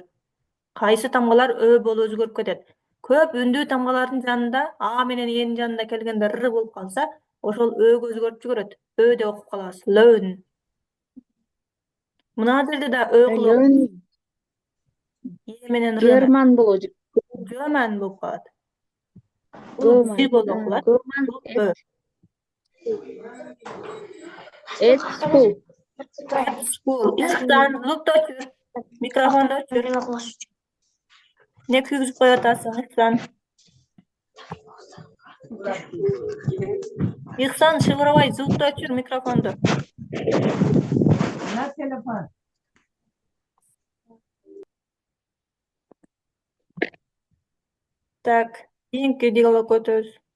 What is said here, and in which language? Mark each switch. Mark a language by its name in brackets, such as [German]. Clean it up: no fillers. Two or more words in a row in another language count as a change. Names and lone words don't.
[Kyrgyz] Кайсы тамгалар ö болуп өзгөрүп кетет. Көп үндүү тамгалардын жанында а менен э'нин жанында келгенде р болуп калса, ошол öгө өзгөрүп жиберет. Ö деп окуп калабыз. Learn. Мына жерде да ö кылып Learn е менен рны German болуp German болуп калат. Бул German. G болуп окулат. German Бул ö. [English] at school. At school. [Kyrgyz] Ихсан, звукты өчүр. Микрофонду өчүр. Не күйгүзүп коюп атасың, Ихсан? Ихсан, шыбырабай, звукты өчүр, микрофонду. Так, кийинки диалогго өтөбүз.